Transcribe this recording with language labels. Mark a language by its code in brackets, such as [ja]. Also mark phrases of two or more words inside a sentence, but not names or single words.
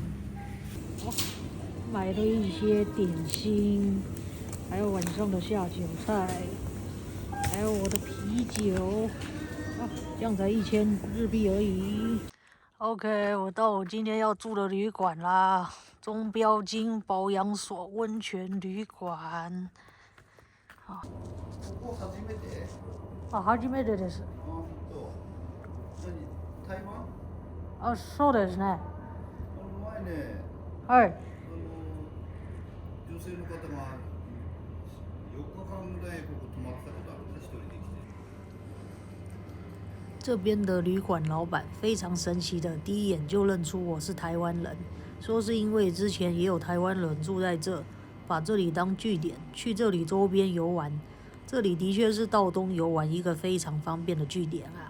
[zh] 买了一些点心，还有晚上的下酒菜，还有我的啤酒，这样才1000日币而已。OK， 我到我今天要住的旅馆啦，中标金保养所温泉旅馆。 [ja] 初めてです。台湾？あ、そうですね。前ね、はい。女性の方が4日間ぐらいここ泊まってたことあるんで、一人で来て。 [zh] 这边的旅馆老板非常神奇的，第一眼就认出我是台湾人，说是因为之前也有台湾人住在这，把这里当据点，去这里周边游玩。这里的确是到东游玩一个非常方便的据点啊。